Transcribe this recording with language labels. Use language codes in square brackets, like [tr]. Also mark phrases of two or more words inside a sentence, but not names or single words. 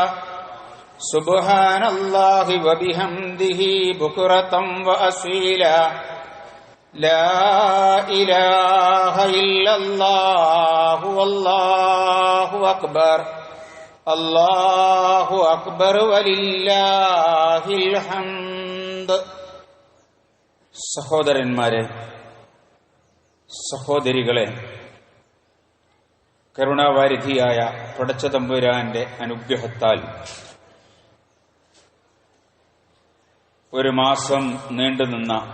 [ar] سبحان الله وبحمده بكرة وأصيلا. لا إله إلا الله والله أكبر. الله أكبر ولله الحمد. [ml] സഹോദരന്മാരെ, സഹോദരികളെ, കരുണാവാരിധിയായ പടച്ചതമ്പുരാന്റെ അനുഗ്രഹത്താൽ ഒരു മാസം നീണ്ടുനിന്ന